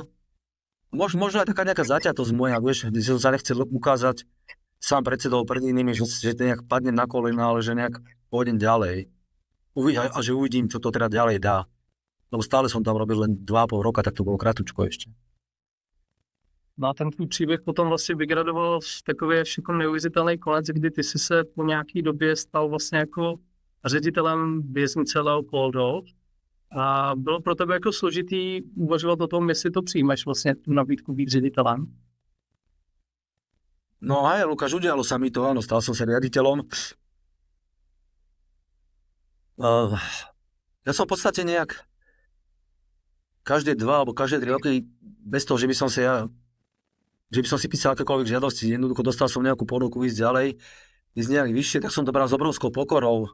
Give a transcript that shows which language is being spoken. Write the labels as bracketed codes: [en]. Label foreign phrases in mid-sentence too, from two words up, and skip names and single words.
[sk] Možno aj taká nejaká zaťatosť moja, vieš, že som sa nechcel ukázať sám pred sebou, pred inými, že nejak padnem na kolena, ale že nejak pôjdem ďalej. A že uvidím, čo to teda ďalej dá. Lebo stále som tam robil len 2,5 roka, tak to bolo kratučko ešte. [cs] No a ten tvůj příběh potom vlastně vygradoval v takový jako neuvěřitelný konec, kdy ty si se po nějaký době stal vlastně jako ředitelem věznice Leopoldov. A bylo pro tebe jako složitý uvažovat o tom, jestli to přijmeš vlastně tu nabídku být ředitelem? [sk] No aj, Lukáš, udialo sa mi to, áno, stal som sa riaditeľom. Ja som v podstate nejak každé 2 alebo každé 3 roky, bez toho, že by som si písal akékoľvek žiadosti, jednoducho dostal som nejakú ponuku ísť ďalej, ísť nejak vyššie, tak som to bral s obrovskou pokorou.